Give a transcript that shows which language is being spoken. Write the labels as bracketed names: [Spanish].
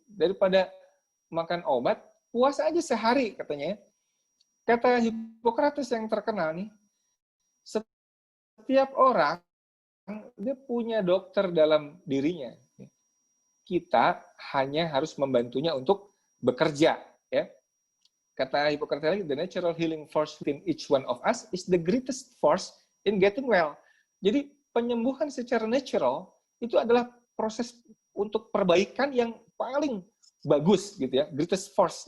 [Indonesian] Daripada makan obat, puasa aja sehari katanya. Ya. Kata Hippocrates yang terkenal nih, setiap orang dia punya dokter dalam dirinya. Kita hanya harus membantunya untuk bekerja, ya. [English] Kata Hippocrates, the natural healing force within each one of us is the greatest force in getting well. [Indonesian] Jadi penyembuhan secara natural itu adalah proses untuk perbaikan yang paling bagus, gitu ya, [English] greatest force.